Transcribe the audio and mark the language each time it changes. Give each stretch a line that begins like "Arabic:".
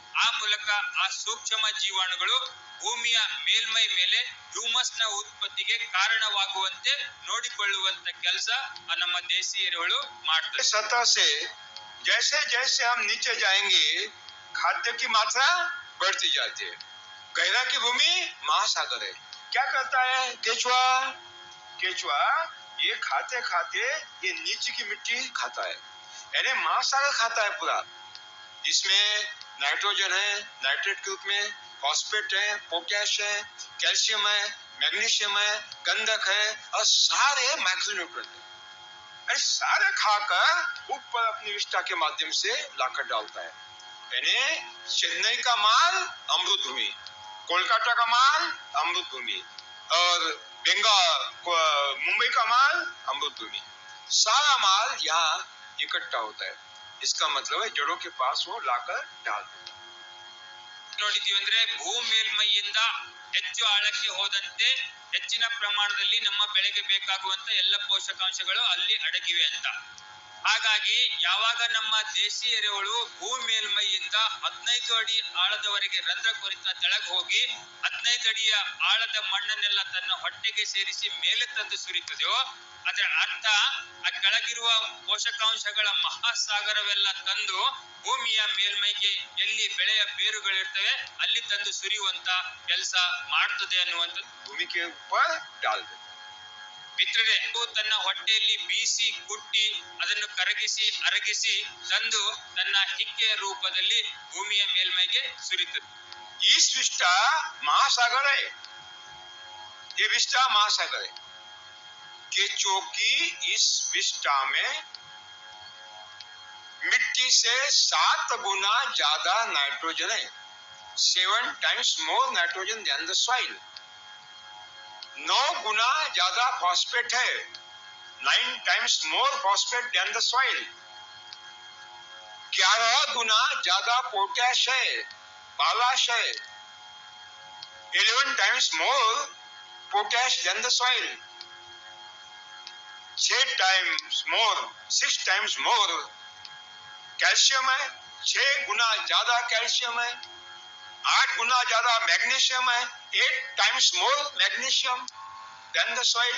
Kannada: ಆ ಮೂಲಕ ಆ ಸೂಕ್ಷ್ಮ ಜೀವಾಣುಗಳು ಭೂಮಿಯ ಮೇಲ್ಮೈ ಮೇಲೆ ಹ್ಯೂಮಸ್ ನ ಉತ್ಪತ್ತಿಗೆ ಕಾರಣವಾಗುವಂತೆ ನೋಡಿಕೊಳ್ಳುವಂತ ಕೆಲಸ ನಮ್ಮ ದೇಶಿ ಎರೆಹುಳು ಮಾಡ್ತದೆ।
Hindi: सतह से जैसे जैसे हम नीचे जाएंगे खाद्य की मात्रा बढ़ती जाती है। गहरा की भूमि महासागर है, क्या करता है केचुआ, केचुआ ये खाते खाते ये नीचे की मिट्टी खाता है, यानी महासागर खाता है पूरा। इसमें नाइट्रोजन है, नाइट्रेट के रूप में फॉस्फेट है, पोटैश है, कैल्शियम है, मैग्नीशियम है, गंधक है और सारे माइक्रोन्यूट्रिएंट है, सारे खाकर ऊपर अपनी विष्ठा के माध्यम से लाकर डालता है। यानी चेन्नई का माल अमृत भूमि, कोलकाता का माल अमृत भूमि और बंगाल मुंबई का माल अमृत भूमि, सारा माल यहाँ इकट्ठा होता है। इसका मतलब है जड़ों के पास वो लाकर डाल देता है।
Kannada: ನೋಡಿದೀವಿ ಅಂದ್ರೆ ಭೂ ಮೇಲ್ಮೈಯಿಂದ ಹೆಚ್ಚು ಆಳಕ್ಕೆ ಹೋದಂತೆ ಹೆಚ್ಚಿನ ಪ್ರಮಾಣದಲ್ಲಿ ನಮ್ಮ ಬೆಳೆಗೆ ಬೇಕಾಗುವಂತ ಎಲ್ಲ ಪೋಷಕಾಂಶಗಳು ಅಲ್ಲಿ ಅಡಗಿವೆ ಅಂತ। ಹಾಗಾಗಿ ಯಾವಾಗ ನಮ್ಮ ದೇಶಿ ಎರೆಹುಳು ಭೂ ಮೇಲ್ಮೈಯಿಂದ 15 ಅಡಿ ಆಳದವರೆಗೆ ರಂಧ್ರ ಕೊರಿತಾ ತೆಳಗೆ ಹೋಗಿ 15 ಅಡಿಯ ಆಳದ ಮಣ್ಣನ್ನೆಲ್ಲ ತನ್ನ ಹೊಟ್ಟೆಗೆ ಸೇರಿಸಿ ಮೇಲೆ ತಂದು ಸುರಿತದೆಯೋ ಅದರ ಅರ್ಥ ಆ ಕೆಳಗಿರುವ ಪೋಷಕಾಂಶಗಳ ಮಹಾಸಾಗರವೆಲ್ಲ ತಂದು ಭೂಮಿಯ ಮೇಲ್ಮೈಗೆ ಎಲ್ಲಿ ಬೆಳೆಯ ಬೇರುಗಳಿರ್ತವೆ ಅಲ್ಲಿ ತಂದು ಸುರಿಯುವಂತ ಕೆಲಸ ಮಾಡ್ತದೆ ಅನ್ನುವಂಥದ್ದು
Hindi: भूमि के ऊपर डाल देता है।
Kannada: ಮಿತ್ರರೇ, ತನ್ನ ಹೊಟ್ಟೆಯಲ್ಲಿ ಬೀಸಿ ಕುಟ್ಟಿ ಅದನ್ನು ಕರಗಿಸಿ ಅರಗಿಸಿ ತಂದು ತನ್ನ ಹಿಕ್ಕೆಯ ರೂಪದಲ್ಲಿ ಭೂಮಿಯ ಮೇಲ್ಮೈಗೆ ಸುರಿತದೆ।
Hindi: इस विष्ठा महासागर है, ये विष्ठा महासागर है। केचुओं की इस विष्ठा में मिट्टी से 7 गुना ज्यादा नाइट्रोजन है,
English: 7 times more nitrogen than the soil।
Hindi: 9 गुना ज्यादा फॉस्फेट है,
English: 9 times more phosphate than the soil।
Hindi: 11 गुना ज्यादा पोटैश है, पालाश है,
English: 11 times more potash than the soil। 6 times more
Hindi: calcium है, 6 गुना ज्यादा कैल्शियम है, 8 गुना ज्यादा मैग्नीशियम है,
English: 8 times more
Hindi: magnesium
English: than the soil।